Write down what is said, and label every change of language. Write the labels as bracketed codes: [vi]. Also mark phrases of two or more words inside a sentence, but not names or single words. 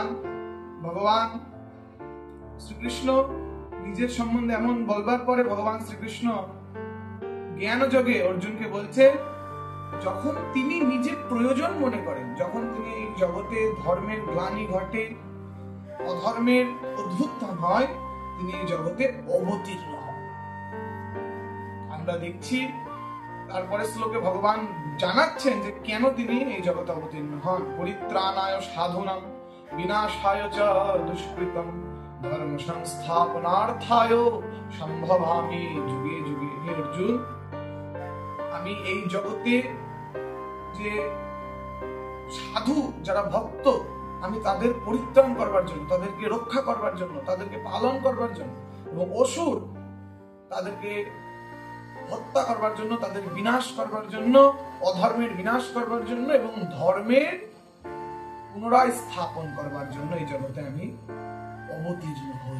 [bn] ভগবান শ্রীকৃষ্ণ নিজের সম্বন্ধে এমন বলবার পরে ভগবান শ্রীকৃষ্ণ জ্ঞান যোগে অর্জুনকে বলছে, যখন তিনি নিজের প্রয়োজন মনে করেন, যখন তিনি এই জগতে ধর্মের গ্লানি ঘটে, অধর্মের উদ্ভুত্থান হয়, তিনি এই জগতে অবতীর্ণ হন। আমরা দেখছি তারপরে শ্লোকে ভগবান জানাচ্ছেন যে কেন তিনি এই জগতে অবতীর্ণ হন। [sa] পরিত্রাণায় সাধুনাং বিনাশায় চ দুষ্কৃতম ধর্ম সংস্থাপনার্থায় সম্ভবামি যুগে যুগে। [bn] হে অর্জুন, আমি এই জগতে যে সাধু যারা ভক্ত, আমি তাদের পরিত্রাণ করবার জন্য, তাদেরকে রক্ষা করবার জন্য, তাদেরকে পালন করবার জন্য, এবং অসুর তাদেরকে হত্যা করবার জন্য, তাদের বিনাশ করবার জন্য, অধর্মের বিনাশ করবার জন্য এবং ধর্মের পুনরায় স্থাপন করবার জন্য এই জগতে আমি অবতীর্ণ হই।